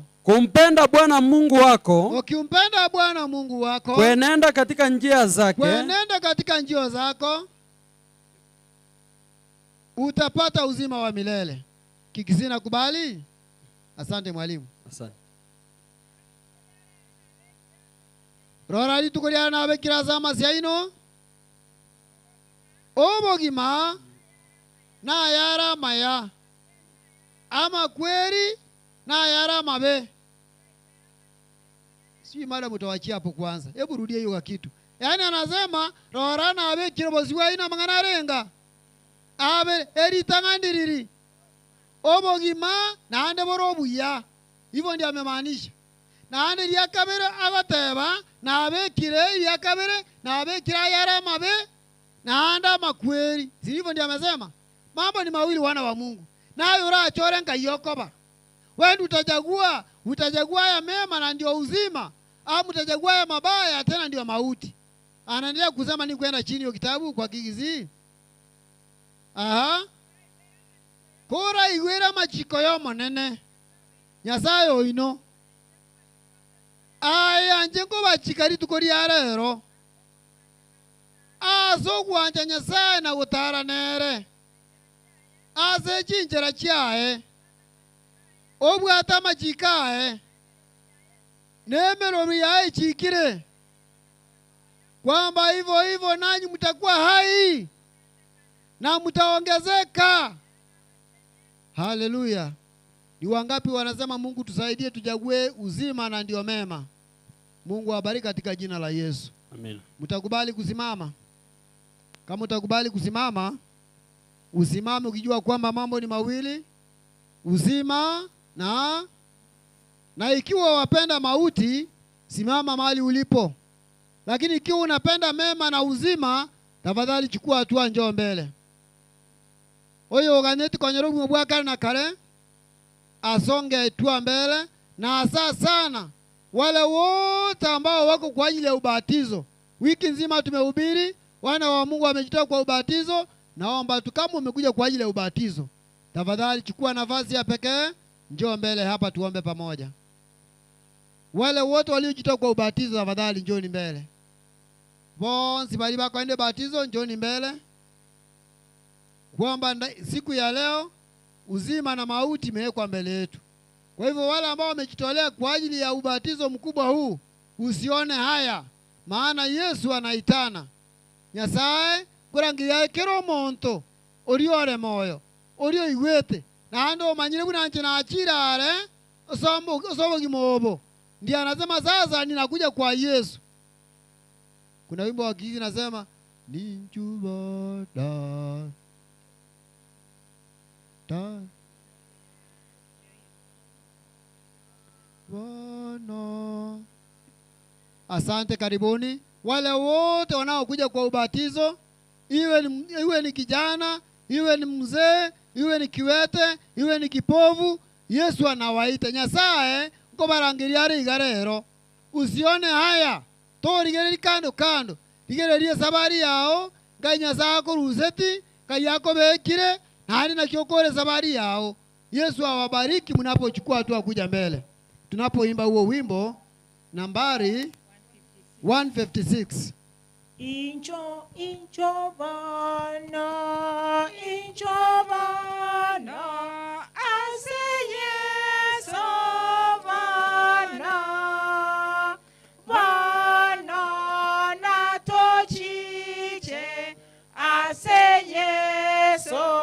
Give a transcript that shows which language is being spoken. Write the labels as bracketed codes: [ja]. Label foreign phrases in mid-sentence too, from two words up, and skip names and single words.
[sw] Kumpenda Bwana Mungu wako. Ukimpenda Bwana Mungu wako. Kuenenda katika njia zake. Kuenenda katika njia zako. Utapata uzima wa milele. Kikisina kubali? Asante mwalimu. Asante. [guz] Rora litukulia na bekira zama siaino. Obogima na yara maya. Ama kweri na yara mabe. [sw] Sijui mada mutawachia hapo kwanza. Hebu rudia hiyo kitu. Yaani anasema rora na bekira boziwa ina mangana renga. [guz] Abe eritangandiriri obogima naande borobuya. [sw] Hivyo ndio amemaanisha. [guz] Naande lyakabere abateba nabekire lyakabere nabekira yara mabe naande makweri. [sw] Si hivyo ndio amesema? Mambo ni mawili, wana wa Mungu. [guz] Nayo urachore nkayokoba. [sw] Wewe utachagua ya mema na ndio uzima, au utachagua ya mabaya tena ndio mauti. Anaendelea kusema ni kwenda chini ya kitabu kwa Kigisi. Aha. [guz] Kora igwera machiko yo monene. Nyasaye oino. Aya njengo bachikari tukori arero. Azo gwanja Nyasaye na gutara nere. Aze chinjera chiae. Obwata machikae. Nemero yae chikire. [sw] Kwamba hivyo nanyi mtakuwa hai na mtaongezeka. Haleluya. Ni wangapi wanasema Mungu tusaidie tuchague uzima na ndio mema? Mungu awabariki katika jina la Yesu. Amen. Mtakubali kusimama? Kama utakubali kusimama, usimame ukijua kwamba mambo ni mawili, uzima na ikiwa wapenda mauti, simama mahali ulipo. Lakini ikiwa unapenda mema na uzima, tafadhali chukua hatua, njoo mbele. [guz] Oyo ganeti konyoro mwabwa kare na kare [sw] asonge hatua mbele, na hasa sana wale wote ambao wako kwa ajili ya ubatizo. Wiki nzima tumehubiri, wana wa Mungu wamejitoa kwa ubatizo. Naomba tu kama umekuja kwa ajili ya ubatizo, tafadhali chukua nafasi ya pekee, njoo mbele hapa tuombe pamoja. Wale wote waliojitoa kwa ubatizo, tafadhali njooni mbele. [guz] Bonsi bali bako ende batizo, njooni mbele. [sw] Kwamba siku ya leo uzima na mauti imewekwa mbele yetu. Kwa hivyo wale ambao wamejitolea kwa ajili ya ubatizo mkubwa huu, usione haya, maana Yesu anaitana. [guz] Nyasaye kurangiria kero monto oriore moyo orio igwete na ando manyire bunanje na achirare osobo gimobo. [sw] Ndiye anasema sasa ninakuja kwa Yesu. Kuna wimbo wa Kigisi nasema ninchubada ta Bwana Asante, karibuni. Wale wote wanaokuja kwa ubatizo, iwe ni kijana, iwe ni mzee, iwe ni kiwete, iwe ni kipovu, Yesu anawaita. [guz] Nyasaye ngo barangiriare igarero. [sw] Usione haya, [guz] torigereri kando kando. Rigererie sabari yao, Ngai Nyasaye akuruzeti, Ngai yako bekire, nani na kiokore sabari yao. [sw] Yesu awabariki mnapochukua hatua kuja mbele. Tunapoimba huo wimbo nambari 156. [guz] Incho bana, ase Yesu bana, bana na tochiche, ase Yesu